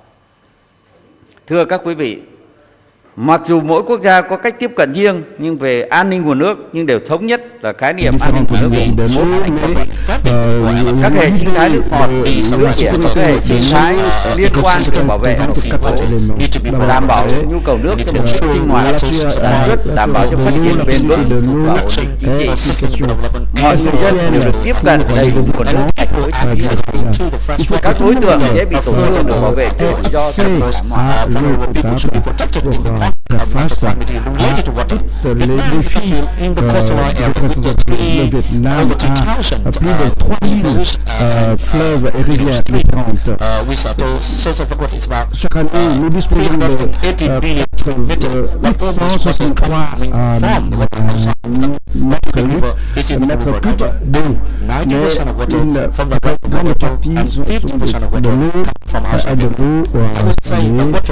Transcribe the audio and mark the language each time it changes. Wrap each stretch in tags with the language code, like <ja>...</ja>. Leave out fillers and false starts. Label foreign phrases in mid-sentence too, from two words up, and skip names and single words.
<vi>Thưa các quý vị, mặc dù mỗi quốc gia có cách tiếp cận riêng nhưng về an ninh nguồn nước nhưng đều thống nhất là khái niệm an ninh nguồn nước các hệ sinh thái nước ngọt, nước biển, các hệ sinh thái liên quan đến bảo vệ thành phố, đảm bảo nhu cầu nước cho mục đích sinh hoạt, sản xuất, đảm bảo cho phát triển bền vững và ổn định chính trị. Mọi người dân đều được tiếp cận đầy đủ nguồn nước sạch với chi phí hợp lý. Các đối tượng dễ bị tổn thương được bảo vệ trước rủi ro từ thảm họa.</vi> <fr>Faire face à tous les défis le Vietnam a plus de 3000 fleuves et rivières différentes. Chaque année, nous disposons de 863 mètres cubes d'eau, mais une grande partie de l'eau est de l'eau salée.</fr>